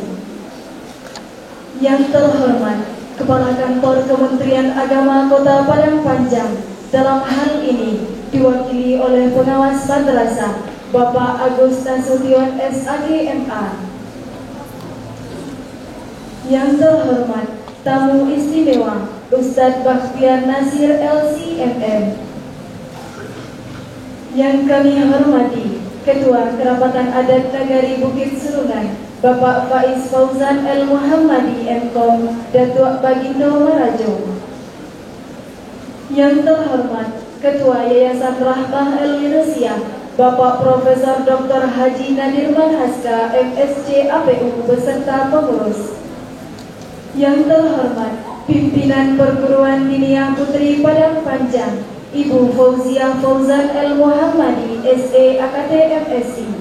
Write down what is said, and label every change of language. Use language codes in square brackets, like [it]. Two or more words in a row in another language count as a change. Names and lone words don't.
[id] Yang terhormat Kepala Kantor Kementerian Agama Kota Padang Panjang, dalam hal ini diwakili oleh Pengawas Madrasah Bapak Agus Nasution SAGMA. Yang terhormat tamu istimewa Ustadz Bakhtiar Nasir LCMM. Yang kami hormati Ketua Kerapatan Adat Nagari Bukit Serungan Bapak Faiz Fauzan El Muhammadi MKOM Datuk Bagindo Marajo. Yang terhormat Ketua Yayasan Rahmah El Yunusia Bapak Profesor Dr. Haji Nadir Manhaska MSc APU beserta pengurus. Yang terhormat Pimpinan Perguruan Diniyah Putri Padang Panjang Ibu Fauzia Fauzan El Muhammadi SE AKT MSc.